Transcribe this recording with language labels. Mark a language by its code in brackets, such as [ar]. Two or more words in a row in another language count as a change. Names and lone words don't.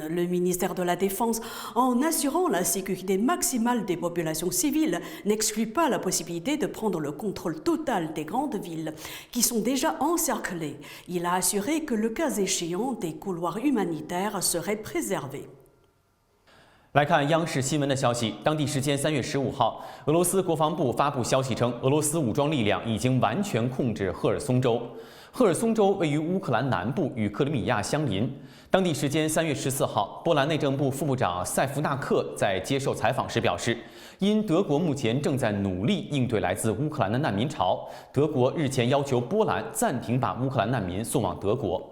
[fr] Le ministère de la Défense, en assurant la sécurité maximale des populations civiles, n'exclut pas la possibilité de prendre le contrôle total des grandes villes qui sont déjà encerclées. Il a assuré que le cas échéant, des couloirs humanitaires seraient préservés. [zh] 来看央视新闻的消息，当地时间3月15号，俄罗斯国防部发布消息称，俄罗斯武装力量已经完全控制赫尔松州。赫尔松州位于乌克兰南部，与克里米亚相邻。当地时间3月14号，波兰内政部副部长塞夫纳克在接受采访时表示，因德国目前正在努力应对来自乌克兰的难民潮，德国日前要求波兰暂停把乌克兰难民送往德国。